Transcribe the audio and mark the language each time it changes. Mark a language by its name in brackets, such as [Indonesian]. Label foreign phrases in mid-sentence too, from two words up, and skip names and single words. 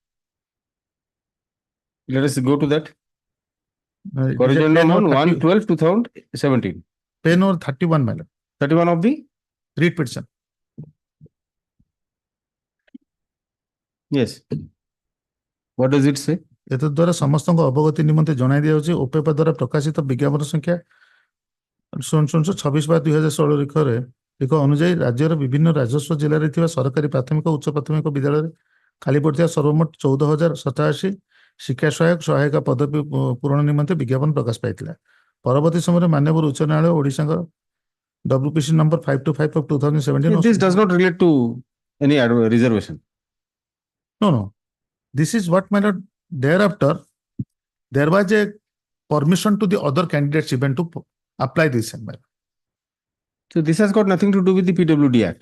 [English] Let us go to that. It is a Corrigendum 10 or on 30 1/12/2017. 10 or 31, my lord, 31 of the? read petition. Yes. What does it say? [Odia] ଏତଦ୍ୱାରା ସମସ୍ତଙ୍କ ଅବଗତି ନିମନ୍ତେ ଜଣାଇ ଦିଆଯାଉଛି ଓପେପା ଦ୍ୱାରା ପ୍ରକାଶିତ ବିଜ୍ଞାପନ ସଂଖ୍ୟା 26/2016 ରେଖ ଅନୁଯାୟୀ ରାଜ୍ୟର ବିଭିନ୍ନ ରାଜସ୍ୱ ଜିଲ୍ଲାରେ ଥିବା ସରକାରୀ ପ୍ରାଥମିକ ଉଚ୍ଚ ପ୍ରାଥମିକ ବିଦ୍ୟାଳୟରେ ଖାଲି ପଡ଼ିଥିବା ସର୍ବମୋଟ 14,087 ଶିକ୍ଷା ସହାୟିକା ପଦବୀ ପୂରଣ ନିମନ୍ତେ ବିଜ୍ଞାପନ ପ୍ରକାଶ ପାଇଥିଲା। ପରବର୍ତ୍ତୀ ସମୟରେ ମାନ୍ୟବର ଉଚ୍ଚ ନ୍ୟାୟାଳୟ ଓଡ଼ିଶାଙ୍କ WPC number 525 of 2017. [English] This does not relate to any reservation. No. This is what, my lord, thereafter, there was a permission to the other candidates even to apply this. My lord. So this has got nothing to do with the PWD Act.